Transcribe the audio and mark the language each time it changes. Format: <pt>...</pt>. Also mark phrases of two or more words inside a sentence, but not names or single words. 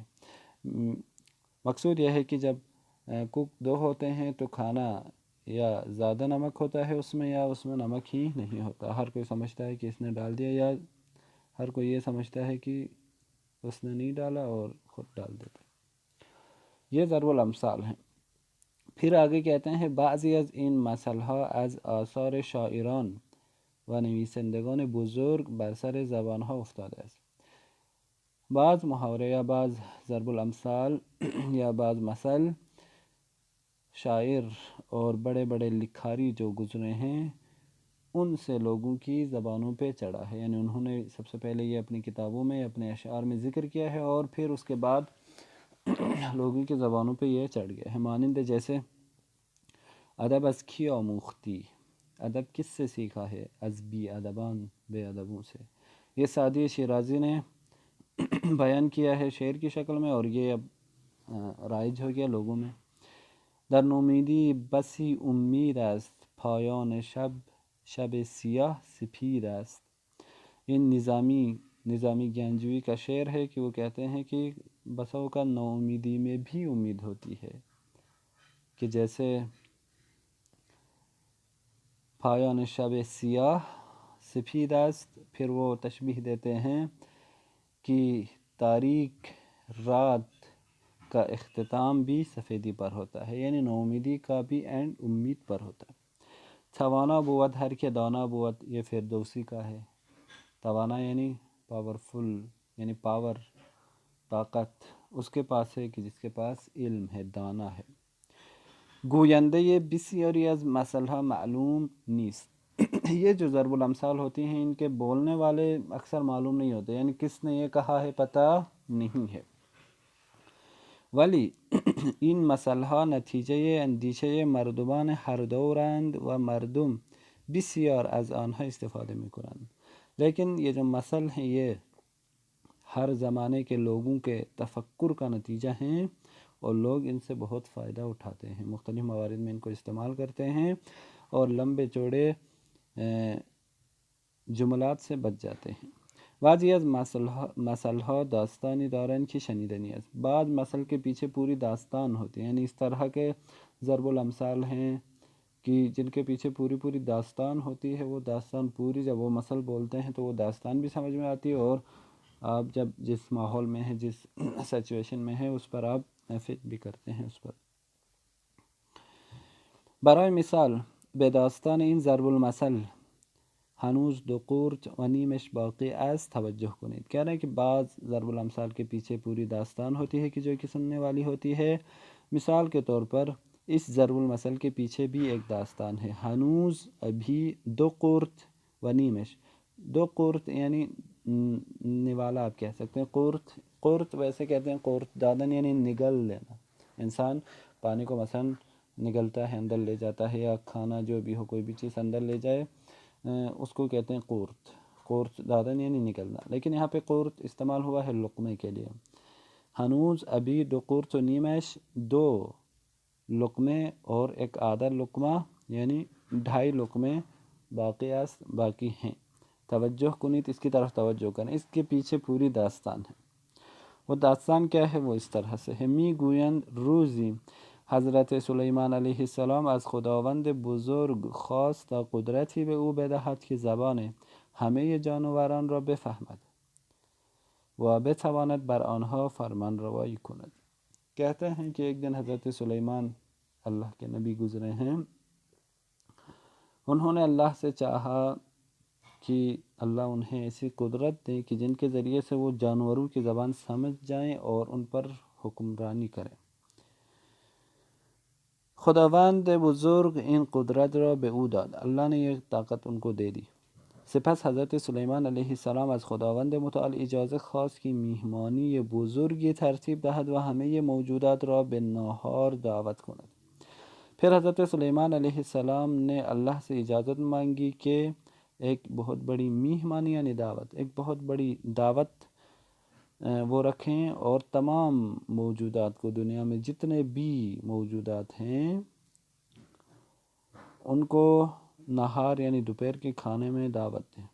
<ur>مقصود یہ ہے کہ جب کوک دو ہوتے ہیں تو کھانا یا زیادہ نمک ہوتا ہے اس میں، یا اس میں نمک ہی نہیں ہوتا، ہر کوئی سمجھتا ہے کہ اس نے ڈال دیا، یا ہر کوئی یہ سمجھتا ہے کہ اس نے نہیں ڈالا اور خود ڈال دیتے. یہ ضرب الامثال ہیں. پھر آگے کہتے ہیں</ur> <fa>بعضی از این مثلها از آثار شاعران و نویسندگان بزرگ بر سر زبانها افتاده است.</fa> <ur>بعض محاورے یا بعض ضرب الامثال یا بعض مثل شاعر اور بڑے بڑے لکھاری جو گزرے ہیں ان سے لوگوں کی زبانوں پہ چڑھا ہے. یعنی انہوں نے سب سے پہلے یہ اپنی کتابوں میں اپنے اشعار میں ذکر کیا ہے اور پھر اس کے بعد لوگوں کی زبانوں پہ یہ چڑھ گیا ہے. مانند جیسے</ur> <fa>ادب از کی آموختی،</fa> <ur>ادب کس سے سیکھا ہے؟</ur> <fa>از بی ادبان،</fa> <ur>بے ادبوں سے. یہ سعدی شیرازی نے بیان کیا ہے شعر کی شکل میں اور یہ اب رائج ہو گیا لوگوں میں.</ur> <fa>در نومیدی بسی امید است، پایان شب شب سیاه سپید است.</fa> <ur>یہ نظامی گنجوی کا شعر ہے کہ وہ کہتے ہیں کہ بسوں کا نومیدی میں بھی امید ہوتی ہے کہ جیسے</ur> <fa>پایان شب سیاہ سفید است.</fa> <ur>پھر وہ تشبیہ دیتے ہیں کہ تاریک رات کا اختتام بھی سفیدی پر ہوتا ہے، یعنی نومیدی کا بھی اینڈ امید پر ہوتا ہے.</ur> <fa>توانا بود ہر کے دانا بود،</fa> <ur>یہ فردوسی کا ہے. توانا یعنی پاورفل، یعنی پاور، طاقت اس کے پاس ہے کہ جس کے پاس علم ہے، دانا ہے.</ur> <fa>گوینده بسیاری از مثلها معلوم نیست.</fa> <ur>یہ جو ضرب الامثال ہوتی ہیں ان کے بولنے والے اکثر معلوم نہیں ہوتے، یعنی کس نے یہ کہا ہے پتہ نہیں ہے.</ur> <fa>ولی این مثلها نتیجه اندیشه مردمان هر دورند و مردم بسیار از آنها استفاده میکنند.</fa> <ur>لیکن یہ جو مثل ہیں یہ ہر زمانے کے لوگوں کے تفکر کا نتیجہ ہیں اور لوگ ان سے بہت فائدہ اٹھاتے ہیں، مختلف موارد میں ان کو استعمال کرتے ہیں اور لمبے چوڑے جملات سے بچ جاتے ہیں.</ur> <fa>بعضی از مثلها داستانی دارن کی شنیدنی است.</fa> <ur>بعض مثل کے پیچھے پوری داستان ہوتی ہے، یعنی اس طرح کے ضرب الامثال ہیں کہ جن کے پیچھے پوری داستان ہوتی ہے. وہ داستان پوری جب وہ مثل بولتے ہیں تو وہ داستان بھی سمجھ میں آتی ہے اور آپ جب جس ماحول میں ہیں، جس سچویشن میں ہیں، اس پر آپ فٹ بھی کرتے ہیں اس پر.</ur> <fa>برای مثال به داستان این ضرب المثل هنوز دو قورت و نیمش باقی است توجہ کنید.</fa> <ur>کہہ رہے ہیں کہ بعض ضرب الامثال کے پیچھے پوری داستان ہوتی ہے کہ جو کہ سننے والی ہوتی ہے. مثال کے طور پر اس ضرب المثل کے پیچھے بھی ایک داستان ہے. ہنوز ابھی</ur> <fa>دو قورت و نیمش،</fa> <ur>دو قورت یعنی نوالا آپ کہہ سکتے ہیں. قورت ویسے کہتے ہیں</ur> <fa>قورت دادن</fa> <ur>یعنی نگل لینا. انسان پانی کو مثلا نگلتا ہے، اندر لے جاتا ہے، یا کھانا جو بھی ہو کوئی بھی چیز اندر لے جائے اس کو کہتے ہیں قورت.</ur> <fa>قورت دادن</fa> <ur>یعنی نگلنا. لیکن یہاں پہ قورت استعمال ہوا ہے لقمے کے لیے. ہنوز ابھی</ur> <fa>دو قورت و نیمش،</fa> <ur>دو لقمے اور ایک آدھا لقمہ یعنی 2.5 لقمے باقی ہیں.</ur> <fa>توجہ کنیت،</fa> <ur>اس کی طرف توجہ کریں، اس کے پیچھے پوری داستان ہے. وہ داستان کیا ہے؟ وہ اس طرح سے ہے.</ur> <fa>می گویند روزی حضرت سلیمان علیہ السلام از خداوند بزرگ خواست تا قدرتی به او بدهد که زبان همه جانوران را بفهمد و بتواند بر آنها فرمان روایی کند.</fa> <ur>کہتے ہیں کہ ایک دن حضرت سلیمان اللہ کے نبی گزرے ہیں، انہوں نے اللہ سے چاہا کہ اللہ انہیں ایسی قدرت دیں کہ جن کے ذریعے سے وہ جانوروں کی زبان سمجھ جائیں اور ان پر حکمرانی کریں.</ur> <fa>خداوند بزرگ این قدرت را به او داد،</fa> <ur>اللہ نے یہ طاقت ان کو دے دی.</ur> <fa>سپس حضرت سلیمان علیہ السلام از خداوند متعال اجازه خواست که میهمانی بزرگی ترتیب دهد و همه موجودات را به ناهار دعوت کند.</fa> <ur>پھر حضرت سلیمان علیہ السلام نے اللہ سے اجازت مانگی کہ ایک بہت بڑی میہمانی یعنی دعوت، ایک بہت بڑی دعوت وہ رکھیں اور تمام موجودات کو، دنیا میں جتنے بھی موجودات ہیں ان کو نہار یعنی دوپہر کے کھانے میں دعوت دیں.</ur>